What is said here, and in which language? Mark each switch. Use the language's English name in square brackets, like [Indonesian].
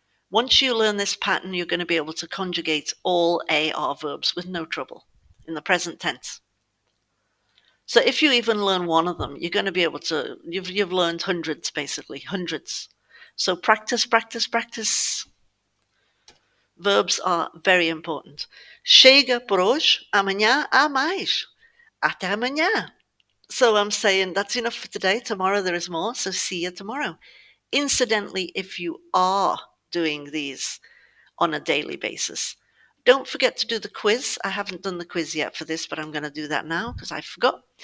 [English] Once you learn this pattern, you're going to be able to conjugate all AR verbs with no trouble in the present tense. So if you even learn one of them, you're going to be able to, you've learned hundreds, basically, hundreds. So practice, practice, practice. Verbs are very important. [Portuguese] Chega por hoje, amanhã há mais. Até amanhã. [English] So I'm saying that's enough for today. Tomorrow there is more, so see you tomorrow. Incidentally, if you are doing these on a daily basis, Don't forget to do the quiz. I haven't done the quiz yet for this, but I'm going to do that now because I forgot.